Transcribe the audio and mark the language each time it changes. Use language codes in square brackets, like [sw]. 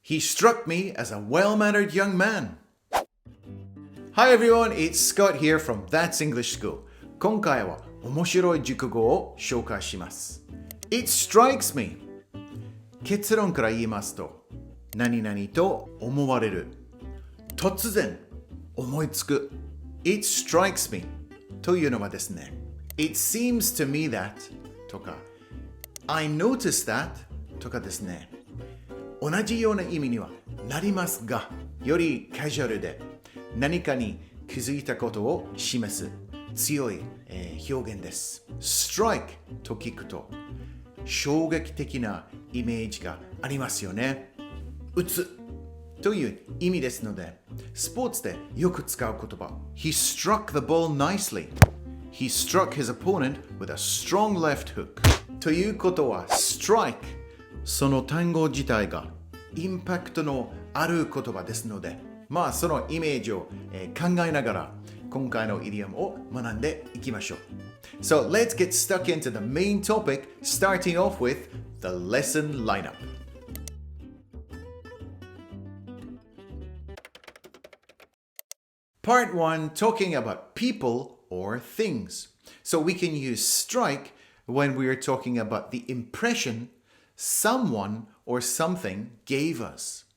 [en] He struck me as a well-mannered young man. Hi everyone, it's Scott here from That's English School. [ja] 今回は面白い熟語を紹介します。 [en] It strikes me. [ja] 結論から言いますと、何々と思われる。突然思いつく。It strikes me というのはですね、 [en] It seems to me that [ja] とか、 [en] I noticed that [ja] とかですね、同じような意味にはなりますが、よりカジュアルで何かに気づいたことを示す強い、表現です。 strike と聞くと衝撃的なイメージがありますよね。打つという意味ですので、スポーツでよく使う言葉。 [en] He struck the ball nicely. He struck his opponent with a strong left hook. [ja] ということは、strike その単語自体がインパクトのある言葉ですので、そのイメージを、考えながら今回のイディオムを学んでいきましょう。 [en] So let's get stuck into the main topic, starting off with the lesson lineup. Part 1, talking about people or things. So we can use strike when we are talking about the impression someone or something gave us.